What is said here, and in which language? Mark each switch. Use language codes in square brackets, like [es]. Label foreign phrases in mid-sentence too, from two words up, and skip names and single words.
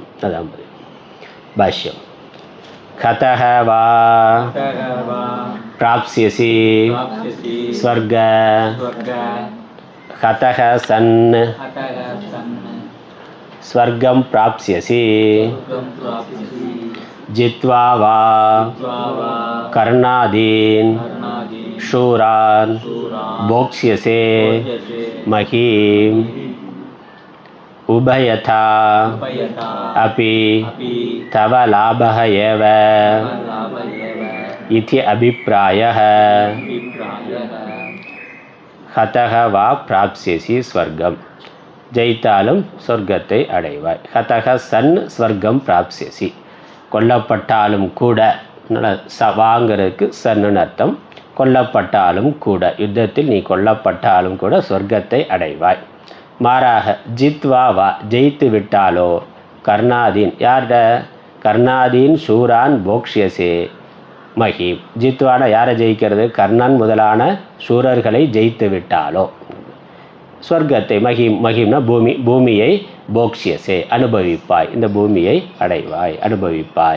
[ta] அதான் பாஷ்யம். [sa] हतः वा प्राप्स्यसि स्वर्ग हतः सन् स्वर्गं प्राप्स्यसि जित्वा वा कर्णादीन् शूरान् भोक्ष्यसे महीम् उभयथा अपि तव लाभः एव इति अभिप्रायः. हतः वा प्राप्स्यसि स्वर्गं, [ta] ஜெயித்தாலும் சொர்க்கத்தை அடைவாய். [sa] हतः सन् स्वर्गं प्राप्स्यसि, [ta] கொல்லப்பட்டாலும் கூட, வாங்கிறதுக்கு சன்னு அர்த்தம். கொல்லப்பட்டாலும் கூட, யுத்தத்தில் நீ கொல்லப்பட்டாலும் கூட சொர்க்கத்தை அடைவாய். மாறாக [sa] जित्वा वा, [ta] ஜெயித்து விட்டாலோ, கர்ணாதீன், யார்ட [sa] कर्णादीन् शूरान् भोक्ष्यसे महीम्, [ta] ஜித்வான யாரை ஜெயிக்கிறது, கர்ணன் முதலான சூரர்களை ஜெயித்து விட்டாலோ ஸ்வர்க்கத்தை, மஹீம்னா பூமி, பூமியை போக்ஷியசே அனுபவிப்பாய், இந்த பூமியை அடைவாய், அனுபவிப்பாய்.